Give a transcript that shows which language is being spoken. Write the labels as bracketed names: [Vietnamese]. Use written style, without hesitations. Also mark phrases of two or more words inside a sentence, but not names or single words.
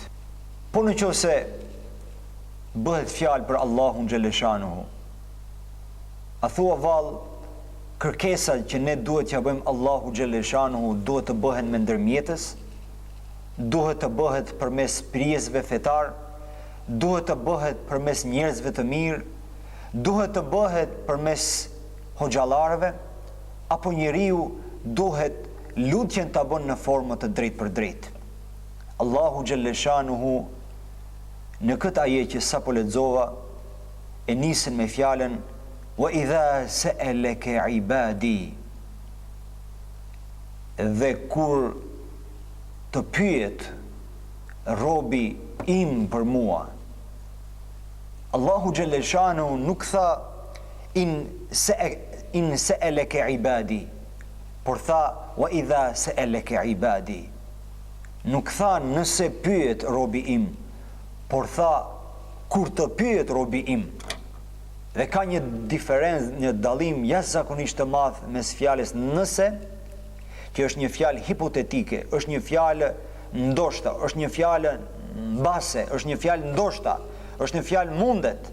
[Albanian] Po nëse bëhet fjalë për Allahun xhaleshanuhu, a thua vallë, kërkesat që ne duhet t'ja bëjmë Allahu xhaleshanuhu duhet të bëhen me ndërmjetës, duhet të bëhet përmes prijesve fetar, duhet të bëhet përmes njerëzve të mirë, duhet të bëhet përmes hoxhallarëve, apo njeriu duhet lutjen ta bën në formë të drejtë për drejtë. Allahu xhaleshanuhu në këtë ajet që sapo lexova e nisën me fjalën [Arabic] وإذا سألك عبادي, [Albanian] dhe kur të pyet robi im për mua. Allahu xhaleshanu nuk tha [Arabic] إن سألك عبادي, [Albanian] por tha [Arabic] وإذا سألك عبادي. [Albanian] Nuk tha nëse pyet robi im, por tha kur të pyet robi im. Dhe ka një diferencë, një dallim jashtëzakonisht të madh mes fjalës nëse, që është një fjalë hipotetike, është një fjalë ndoshta, është një fjalë mbase, është një fjalë ndoshta, është një fjalë mundet.